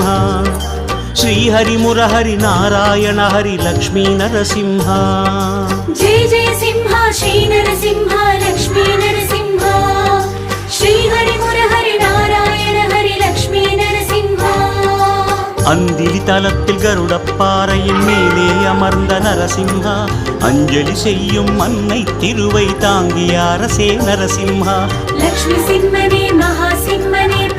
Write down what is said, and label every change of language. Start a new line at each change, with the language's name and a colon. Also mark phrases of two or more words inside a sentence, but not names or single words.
Telugu: శ్రీహరి మురహరి నారాయణ హరి లక్ష్మీ నరసింహ. జయ జయ సింహ శ్రీ నరసింహ లక్ష్మీ నరసింహ. శ్రీహరి మురహరి నారాయణ హరి లక్ష్మీ నరసింహ.
Tamil: அந்திலி தலத்தில் கருடப்பாறையின் மேலே அமர்ந்த நரசிம்ஹா. அஞ்சலி செய்யும் அன்னை திருவை தாங்கிய அரசே நரசிம்ஹா. லக்ஷ்மி சிம்மனே மகா சிம்மனே